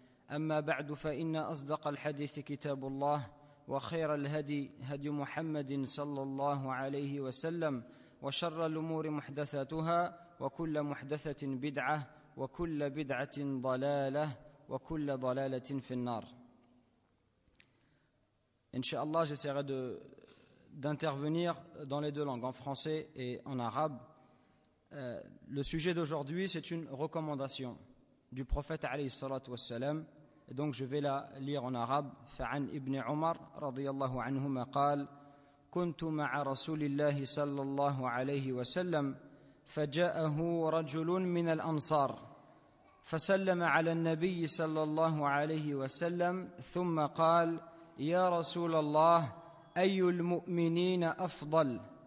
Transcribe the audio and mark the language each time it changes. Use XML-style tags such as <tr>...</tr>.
<ar>أما بعد فإن أصدق الحديث كتاب الله وخير الهدي هدي محمد صلى الله عليه وسلم وشر الأمور محدثاتها وكل محدثة بدعة وكل بدعة ضلالة وكل ضلالة في النار. إن شاء الله</ar> <fr>j'essaierai d'intervenir dans les deux langues, en français et en arabe. Le sujet d'aujourd'hui, c'est une recommandation du prophète</fr> <ar>عليه الصلاة والسلام.</ar> <fr>Donc je vais la lire en arabe.</fr> <ar>فعن ابن عمر رضي الله عنهما قال كنت مع رسول الله صلى الله عليه وسلم فجاءه رجل من الأنصار فسلم على النبي صلى الله عليه وسلم ثم قال يا رسول الله أي المؤمنين أفضل</ar>